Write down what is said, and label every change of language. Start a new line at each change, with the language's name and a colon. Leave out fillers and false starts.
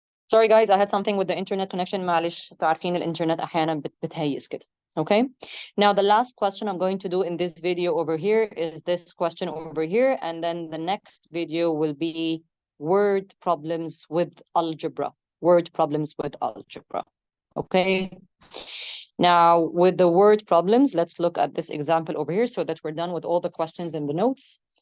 English: Sorry guys, I had something with the internet connection.
Arabic: معلش تعرفين الانترنت أحيانا بتهيس كده.
English: Okay. Now the last question I'm going to do in this video over here is this question over here, and then the next video will be word problems with algebra. Word problems with algebra. Okay. Now with the word problems, let's look at this example over here so that we're done with all the questions in the notes.